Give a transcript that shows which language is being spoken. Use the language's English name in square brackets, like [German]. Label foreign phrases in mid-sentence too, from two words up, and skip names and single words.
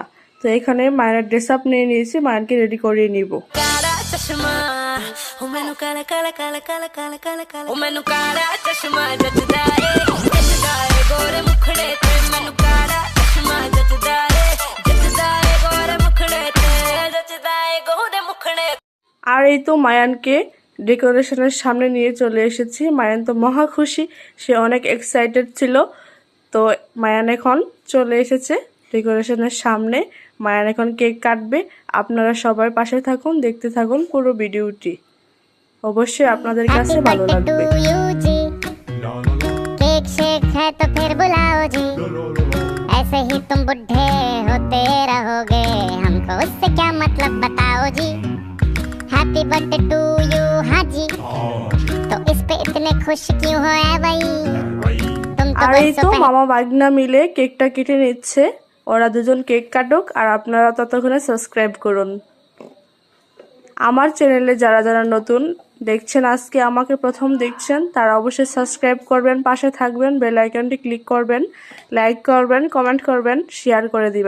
[Bangla] তো এখানে মায়ের [English] dress up [Bangla] নিয়ে নিয়েছি, মায়ানকে রেডি করিয়ে নিব। [Punjabi] ਕਾਲਾ ਚਸ਼ਮਾ ਉਹ ਮੈਨੂੰ ਕਾਲਾ ਕਾਲਾ ਕਾਲਾ ਕਾਲਾ ਕਾਲਾ ਕਾਲਾ ਕਾਲਾ ਉਹ ਮੈਨੂੰ ਕਾਲਾ ਚਸ਼ਮਾ ਜੱਜਦਾ ਏ ਗੋਰੇ ਮੁਖੜੇ ਤੇ ਮੈਨੂੰ ਕਾਲਾ ਚਸ਼ਮਾ ਜੱਜਦਾ ਏ ਗੋਰੇ ਮੁਖੜੇ ਤੇ ਜੱਜਦਾ ਏ ਗੋਰੇ ਮੁਖੜੇ। [Bangla] আর এই তো মায়ানকে ডেকোরেশনের সামনে নিয়ে চলে এসেছি। মায়ান তো মহা খুশি, সে অনেক এক্সাইটেড ছিল। তো মায়ান এখন চলে এসেছে ডেকোরেশনের সামনে। মায়ান এখন কেক কাটবে। আপনারা সবাই পাশে থাকুন, দেখতে থাকুন পুরো ভিডিওটি, অবশ্যই আপনাদের কাছে ভালো লাগবে। [Hindi] केक शेक है तो फिर बुलाओ जी, ऐसे ही तुम बुढ़े होते रहोगे, हमको उससे क्या मतलब बताओ जी। [English] Happy birthday to you, [Hindi] हाँ जी। तो इस पे इतने खुश क्यों हो ऐ भाई, तुम तो [Bangla] আর এই তো মামা বাগনা মিলে কেকটা কেটে নিচ্ছে। ওরা দুজন কেক কাটুক, আর আপনারা ততক্ষণে সাবস্ক্রাইব করুন। আমার চ্যানেলে যারা যারা নতুন দেখছেন, আজকে আমাকে প্রথম দেখছেন, তারা অবশ্যই সাবস্ক্রাইব করবেন, পাশে থাকবেন, বেল আইকনটি ক্লিক করবেন, লাইক করবেন, কমেন্ট করবেন, শেয়ার করে দিবেন।